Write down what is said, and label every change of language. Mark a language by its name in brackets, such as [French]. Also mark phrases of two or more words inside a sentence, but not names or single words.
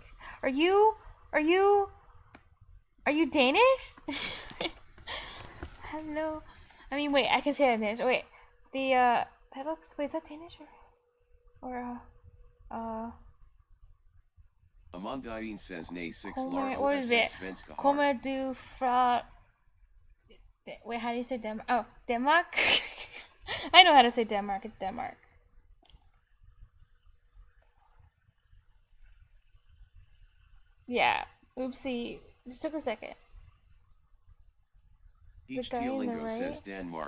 [English] Are you Danish? Hello. I mean, wait, I can say that in Danish. Wait, that looks, wait, is that Danish or Amandine says nay 6 what is it? [Danish] Kommer du fra, [English] wait, how do you say Denmark? Oh, Denmark? I know how to say Denmark, it's Denmark. Yeah, oopsie, just took a second. Each Teolingo says Denmark.